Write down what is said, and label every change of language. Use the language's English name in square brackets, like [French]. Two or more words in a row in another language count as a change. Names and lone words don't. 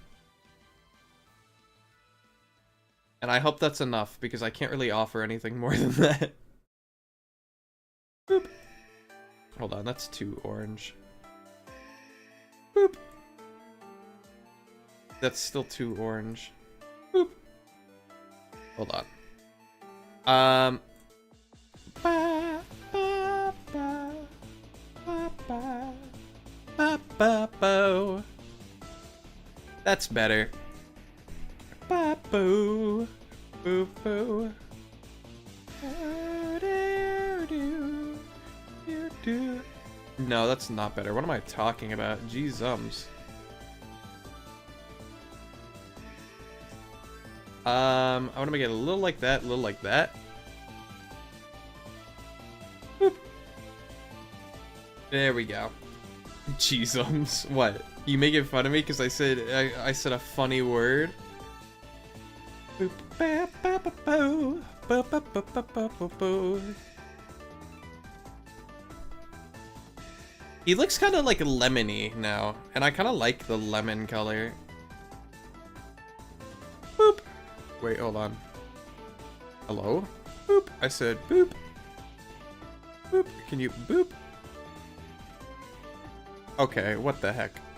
[English] And I hope that's enough, because I can't really offer anything more than that. Boop. Hold on, that's too orange. Boop. That's still too orange. Boop. Hold on. Ba, ba, ba, ba, ba, ba, ba, bo. That's better. Ba, boo, boo, boo. No, that's not better. What am I talking about? Jeezums. I want to make it a little like that, a little like that. Boop. There we go. Jeezums. What? You making fun of me because I said a funny word? Boop, ba, ba, ba, boo. Ba, ba, ba, ba, ba, ba, boo. He looks kind of like lemony now, and I kind of like the lemon color. Boop. Wait, hold on. Hello? Boop. I said boop. Boop. Can you boop? Okay, what the heck?